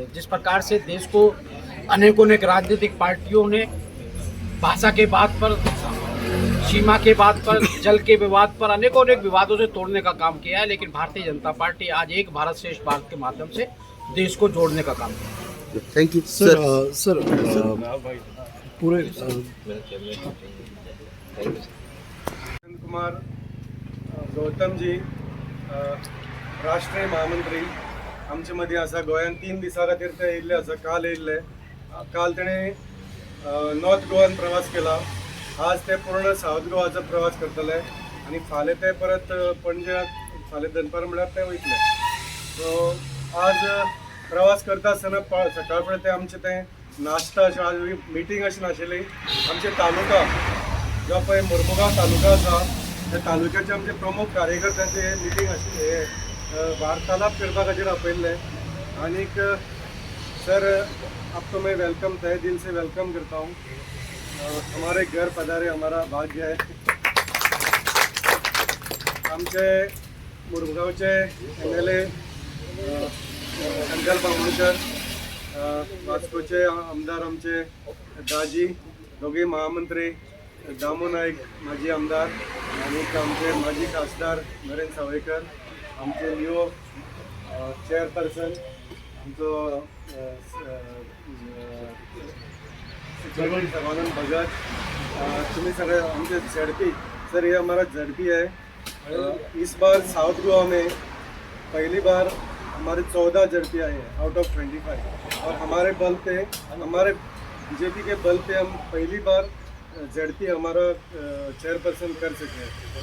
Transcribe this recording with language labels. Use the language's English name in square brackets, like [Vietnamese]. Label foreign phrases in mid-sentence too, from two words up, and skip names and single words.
[Hindi] जिस प्रकार से देश को अनेकों राजनीतिक पार्टियों ने भाषा के बात पर, सीमा के बात पर, जल के विवाद पर, अनेकों विवादों से तोड़ने का काम किया है, लेकिन भारतीय जनता पार्टी आज एक भारत श्रेष्ठ भारत के माध्यम से देश को जोड़ने का काम किया। [English] thank you [Hindi] सर। पूरे [Konkani] कुमार गौतम जी राष्ट्रीय महामंत्री आमचे मदीं आसा। गोंयान 3 दिसां खातीर ते येयल्ले आसा, काल येयल्ले। काल तेणें नॉर्थ गोवान प्रवास केला, आज ते पूर्ण साऊथ गोवाचो प्रवास करतले आनी फाल्यां ते परत पणजे, फाल्यां दनपार म्हळ्यार ते वयतले। सो आज प्रवास करता आसतना सकाळ फुडें ते आमचें तें नाश्ता अशें, आज मिटींग अशी नाशिल्ली। आमचे तालुका जो पळय मुर्मुगांव तालुका आसा, त्या तालुक्याचे आमचे प्रमुख कार्यकर्त्यांचे मिटींग आशिल्ली, वार्तालाप करपा खातीर आपयल्ले। [Hindi] आनीक सर, आपको मैं वेलकम, तहे दिल से वेलकम करता हूँ। हमारे घर पधारे हमारा भाग्य है। [Konkani] आमचे मुरगांवचे MLA शंकर बांबोळकर, वास्कोचे आमदार आमचे दाजी, दोघे महामंत्री दामू नाईक माजी आमदार, आणि आमचे माजी खासदार नरेंद्र सावयकर, आमचे लिओ चेअरपर्सन, आमचो सेक्रेटरी सर्वानंद भगत, तुम्हें सगळे आमचे ZP। [Hindi] सर, ये हमारा ZP है। इस बार साउथ गोवा में पहली बार हमारे 14 ZP आए हैं [English] out of [Hindi] 25, और हमारे बल पे, हमारे BJP के बल पे हम पहली बार ZP हमारा चेयरपर्सन कर सके हैं।